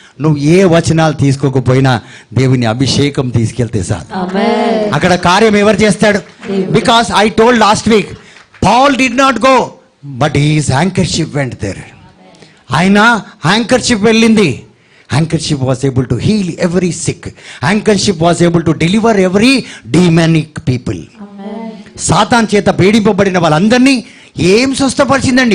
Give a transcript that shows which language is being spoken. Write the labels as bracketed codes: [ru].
[te] నువ్వు ఏ వచనాలు తీసుకోకపోయినా దేవుని అభిషేకం తీసుకెళ్తే చాలు. ఆమేన్. అక్కడ కార్యం ఎవరు చేస్తాడు? [en] Because I told last week, Paul did not go, but his handkerchief went there. [te] ఆయన హ్యాంకర్షిప్ వెళ్ళింది. [en] Handkerchief was able to heal every sick. Handkerchief was able to deliver every demonic people. [te] Satan చేత పీడింపబడిన వాళ్ళందరినీ ఏం స్వస్థపరిచిందండి?